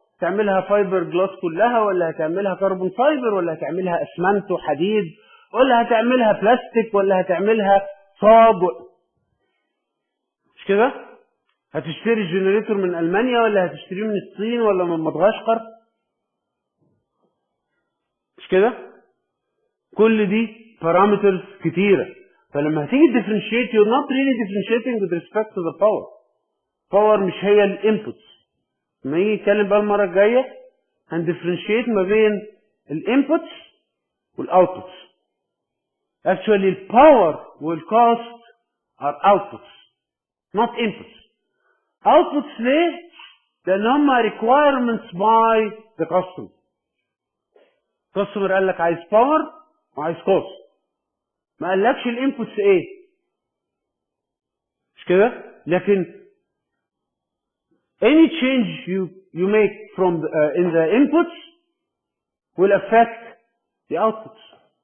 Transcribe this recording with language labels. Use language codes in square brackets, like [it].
[ar] تعملها فايبر جلاس كلها، ولا هتعملها كربون فايبر، ولا هتعملها اسمنت وحديد، ولا هتعملها بلاستيك، ولا هتعملها صاج مش كده؟ هتشتري الجنريتور من ألمانيا، ولا هتشتريه من الصين، ولا من مدغشقر، مش كده؟ كل دي بارامترز كتيرة. فلما هتيجي [en] differentiate you're not really differentiating with respect to the power. [ar] power مش هي الانبوتس. لما يجي يتكلم بقى المرة الجاية هندفرنشيت ما بين الانبوتس والاوتبوتس. [en] Actually الباور والكوست are outputs not inputs. outputs [ar] ليه؟ لأن هما [en] requirements by the customer. [ar] customer قال لك عايز باور وعايز كوست، ما قالكش الانبوتس ايه، مش كده؟ لكن [en] any change you make from in the inputs will affect the outputs.